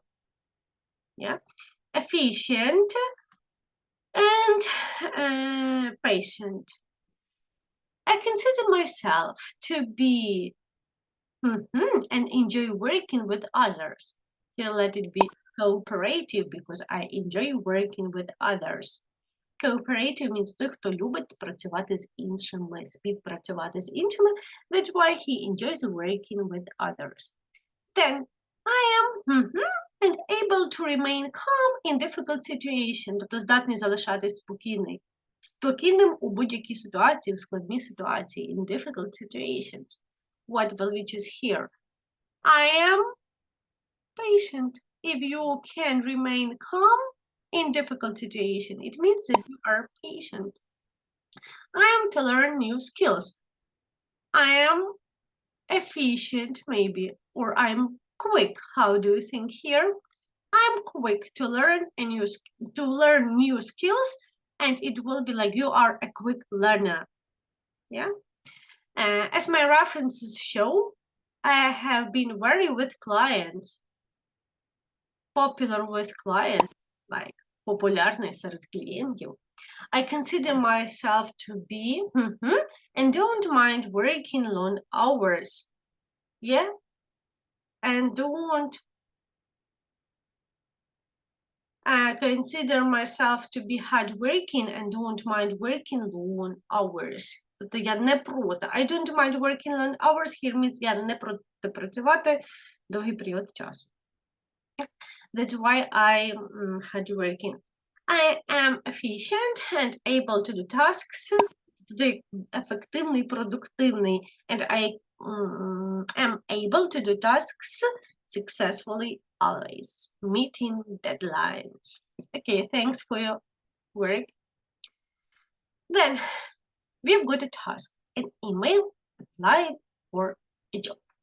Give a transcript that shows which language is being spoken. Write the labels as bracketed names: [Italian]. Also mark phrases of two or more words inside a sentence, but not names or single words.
[English] Yeah. Efficient and patient. I consider myself to be and enjoy working with others. Here let it be cooperative because I enjoy working with others. Cooperative means [Ukrainian] той, хто любить працювати з іншими, співпрацювати з іншими. [English] That's why he enjoys working with others. Then, I am and able to remain calm in difficult situation. [Ukrainian] Тобто здатний залишатись спокійним у будь-якій ситуації, в складній ситуації, [English] in difficult situations. What will we choose here? I am patient. If you can remain calm in difficult situation, it means that you are patient. I am to learn new skills. I am efficient, maybe, or I'm quick. How do you think here? I'm quick to learn new skills, and it will be like you are a quick learner. Yeah. As my references show, I have been very with clients. Popular with clients, like [Ukrainian] популярний серед клієнтів. [English] I consider myself to be and don't mind working long hours. Yeah? And don't consider myself to be hardworking and don't mind working long hours. [Ukrainian] Тобто я не проти. [English] I don't mind working long hours here means [Ukrainian] я не проти працювати довгий період часу. [English] That's why I'm hardworking. I am efficient and able to do tasks. [Ukrainian] Ефективний, продуктивний. [English] And I am able to do tasks successfully always. Meeting deadlines. Okay, thanks for your work. Then, we've got a task, an email, apply for a job.